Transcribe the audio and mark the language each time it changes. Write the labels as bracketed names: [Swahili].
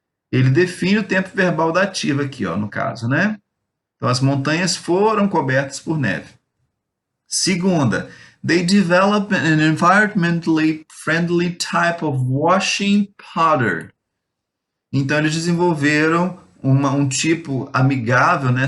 [Portuguese] Ele define o tempo verbal da ativa aqui, ó, no caso, né? Então, as montanhas foram cobertas por neve. Segunda, [English] they develop an environmentally friendly type of washing powder. [Portuguese] Então, eles desenvolveram um tipo amigável, né?